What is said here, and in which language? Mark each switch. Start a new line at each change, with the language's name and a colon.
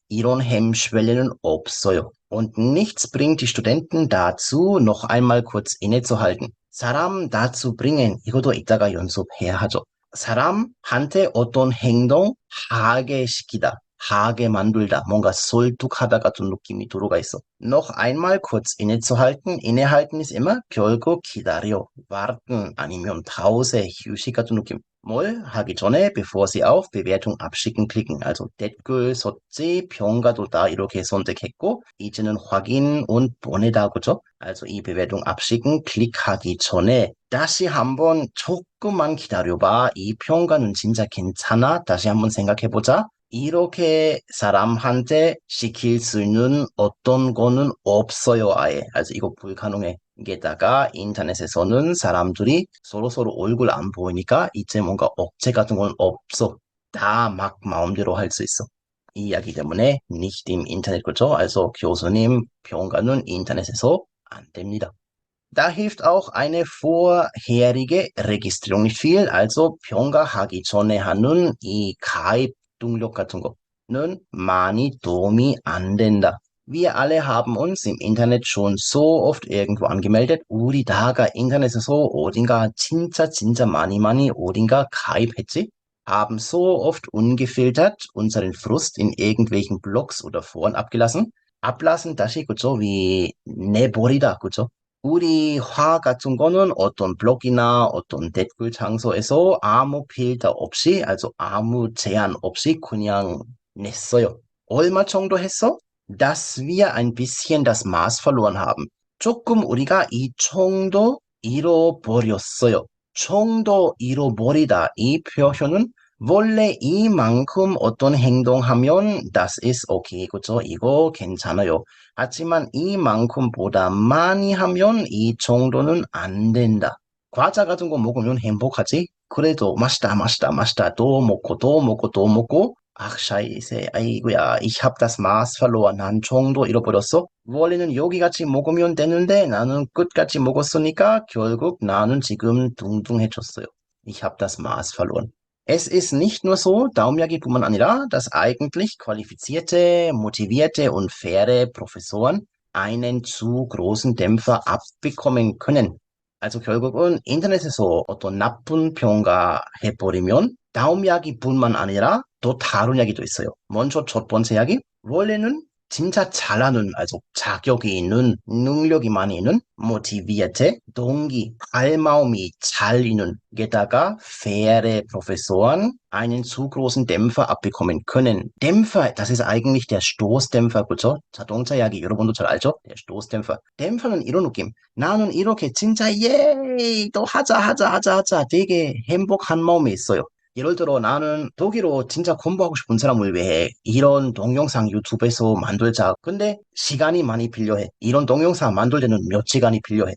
Korean: 이런 Hemmschwelle는 없어요.
German: Und nichts bringt die Studenten dazu, noch einmal kurz innezuhalten.
Korean: 사람 dazu bringen, 이것도 이따가 연습해야 하죠. 사람한테 어떤 행동 하게 시키다. 하게 만들다, 뭔가 설득하다 같은 느낌이 들어가 있어.
German: Noch einmal kurz innezuhalten. innehalten ist immer
Korean: 결국 기다려, warten 아니면 pause, 휴식 같은 느낌. 뭘 하기 전에
German: bevor Sie auf Bewertung abschicken klicken.
Korean: also 댓글 썼지, 평가도 다 이렇게 선택했고 이제는 확인 und 보내다 그죠? also 이 bewertung abschicken 클릭하기 전에 다시 한번 조금만 기다려봐. 이 평가는 진짜 괜찮아? 다시 한번 생각해보자. 이렇게 사람한테 시킬 수 있는 어떤 거는 없어요, 아예. also 이거 불가능해. 게다가 인터넷에서는 사람들이 서로서로 얼굴 안 보이니까 이제 뭔가 억제 같은 건 없어. 다 막 마음대로 할 수 있어. 이 이야기 때문에
German: nicht im Internet,
Korean: 그죠? also 교수님 평가는 인터넷에서 안 됩니다.
German: Da hilft auch eine vorherige Registrierung nicht viel.
Korean: also 평가하기 전에 하는 이 가입 등록 같은 거는 많이 도움이 안 된다.
German: Wir alle haben uns im Internet schon so oft irgendwo angemeldet.
Korean: 우리 다가 인터넷에서 어딘가 진짜 많이 어딘가 가입했지.
German: Haben so oft ungefiltert unseren Frust in irgendwelchen Blogs oder Foren abgelassen.
Korean: ablassen 다시 그죠? wie 내버리다 그죠? 우리 화 같은 거는 어떤 블로그나 어떤 댓글 장소에서 아무 필터 없이, also 아무 제한 없이 그냥 냈어요. 얼마 정도 했어?
German: Dass wir ein bisschen das Maß verloren haben.
Korean: 조금 우리가 이 정도 잃어버렸어요. 정도 잃어버리다. 이 표현은 원래 이만큼 어떤 행동하면
German: das ist okay,
Korean: 그죠? 이거 괜찮아요. 하지만 이만큼보다 많이 하면 이 정도는 안 된다. 과자 같은 거 먹으면 행복하지? 그래도 맛있다. 또 먹고.
German: ach scheiße,
Korean: 아이고야,
German: ich hab das Maß verloren.
Korean: 난 정도 잃어버렸어. 원래는 여기같이 먹으면 되는데 나는 끝까지 먹었으니까 결국 나는 지금 둥둥해졌어요.
German: Ich hab das Maß verloren. Es ist nicht nur so, Daumenjagi-뿐만 아니라, dass eigentlich qualifizierte, motivierte und faire Professoren einen zu großen Dämpfer abbekommen können.
Korean: also 결국은 인터넷에서 어떤 나쁜 평가 해버리면 다음 이야기뿐만 아니라 또 다른 이야기도 있어요. 먼저 첫 번째 이야기, 원래는 진짜 잘하는, also 자격이 있는, 능력이 많이 있는, motivierte, 동기, 발마음이 잘 있는, 게다가
German: faire Professoren einen zu großen Dämpfer abbekommen können. Dämpfer, das ist eigentlich der Stoßdämpfer, 그죠?
Korean: 자동차 이야기 여러분도 잘 알죠? der Stoßdämpfer. 댐퍼는 이런 느낌. 나는 이렇게 진짜 또 하자 되게 행복한 마음이 있어요. 예를 들어 나는 독일어 진짜 공부하고 싶은 사람을 위해 이런 동영상 유튜브에서 만들자. 근데 시간이 많이 필요해. 이런 동영상 만들 때는 몇 시간이 필요해.